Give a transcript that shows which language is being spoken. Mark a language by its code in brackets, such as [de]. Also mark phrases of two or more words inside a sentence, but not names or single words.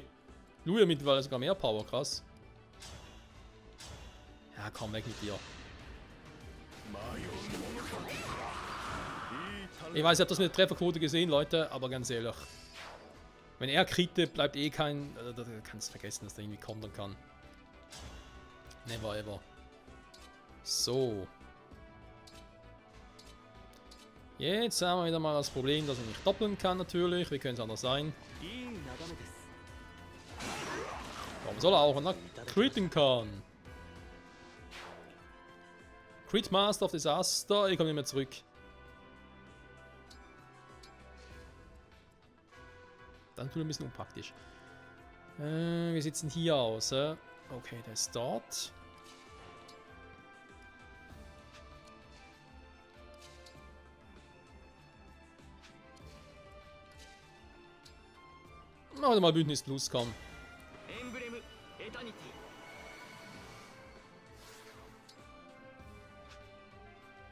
[de] Louis hat mittlerweile sogar mehr Power, krass. Ja, komm weg mit dir. Ich weiß, ihr habt das mit der Trefferquote gesehen, Leute, aber ganz ehrlich. Wenn er kriegt, bleibt eh kein... Da kannst du vergessen, dass der irgendwie kontern kann. [en] Never ever. So. [de] Jetzt haben wir wieder mal das Problem, dass er nicht doppeln kann natürlich. Wie könnte es anders sein? [ja] いい眺めです。 [de] Warum soll er auch noch critten kann? [en] Crit Master of Disaster. [de] Ich komme nicht mehr zurück. Dann tut er ein bisschen unpraktisch. Wie sieht es denn hier aus? Okay, der ist dort. Machen wir mal Bündnis Plus, komm. [ja] エンブレムエタニティ。